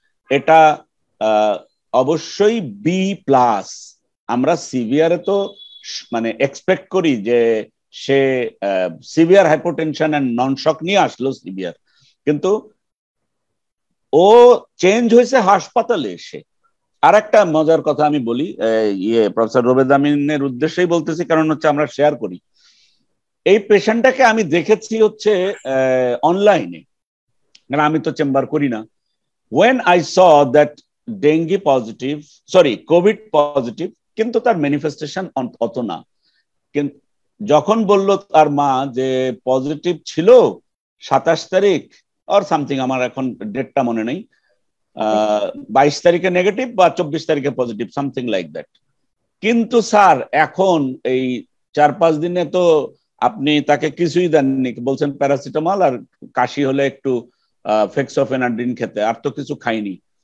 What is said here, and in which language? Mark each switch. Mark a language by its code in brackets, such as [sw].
[bn] এটা অবশ্যই B+। আমরা সিভিয়ারে তো মানে এক্সপেক্ট করি যে সে সিভিয়ার হাইপোটেনশন অ্যান্ড নন শক নিয়ে আসলো সিভিয়ার, কিন্তু ও চেঞ্জ হয়েছে হাসপাতালে এসে। আর একটা মজার কথা আমি বলি, প্রফেসর রোবেদ আমিনের উদ্দেশ্যেই বলতেছি, কারণ হচ্ছে আমরা শেয়ার করি। এই পেশেন্টটাকে আমি দেখেছি হচ্ছে অনলাইনে, কারণ আমি তো চেম্বার করি না। [en] when I saw that dengue positive, sorry COVID positive, [bn] কিন্তু তার ম্যানিফেস্টেশন অত না। কিন্তু যখন বললো তার মা যে পজিটিভ ছিল 27 তারিখ অর সামথিং, আমার এখন ডেটটা মনে নেই, 22 তারিখে নেগেটিভ বা 24 তারিখে পজিটিভ, [en] Something like that. [bn] কিন্তু স্যার এখন এই 4-5 দিনে তো আপনি তাকে কিছুই দেননি, বলছেন প্যারাসিটামল আর কাশি হলে একটু ফেক্সোফেনাডিন খেতে, আর তো কিছু খাইনি।